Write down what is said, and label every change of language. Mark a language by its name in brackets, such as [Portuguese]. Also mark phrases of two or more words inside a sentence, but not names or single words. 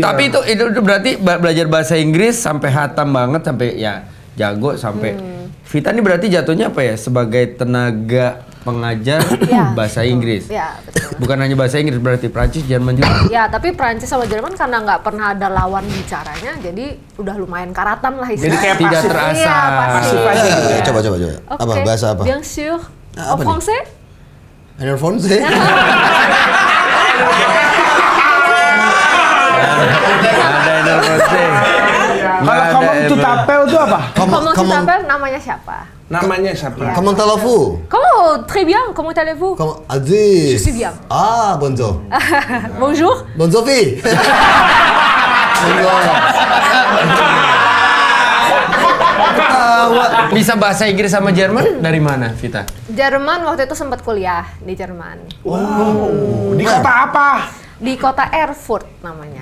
[Indonesian] Tapi itu berarti belajar bahasa Inggris sampai hatam banget sampai ya jago sampai Vita ini berarti jatuhnya apa ya sebagai tenaga pengajar Ya. bahasa Inggris. Ya, betul. Bukan hanya bahasa Inggris berarti Prancis, Jerman juga. Ya, tapi Prancis sama Jerman karena nggak pernah ada lawan bicaranya, jadi udah lumayan karatan lah istilahnya. Jadi kayak Tidak pasif. terasa. Iya, pasif. Pasif aja gitu ya. Coba. Oke. Apa bahasa apa? [French] Bien sûr. [Indonesian] Apa [French] En [Indonesian] nih? [French] français? En français. [Indonesian] Ada Indonesia. Kalau kamu tutapel itu apa? [French] Comment tu t'appelles? [Indonesian] Namanya siapa? Namanya siapa? [French] Comment allez-vous? Comment? Très bien. Comment allez-vous? Comment Aziz. Je suis bien. Ah, bonjour. Bonjour. Bonjour Sophie. [Indonesian] Bisa bahasa Inggris sama Jerman dari mana, Vita? Jerman waktu itu sempat kuliah di Jerman. Wow. Di kota apa? Di kota Erfurt namanya.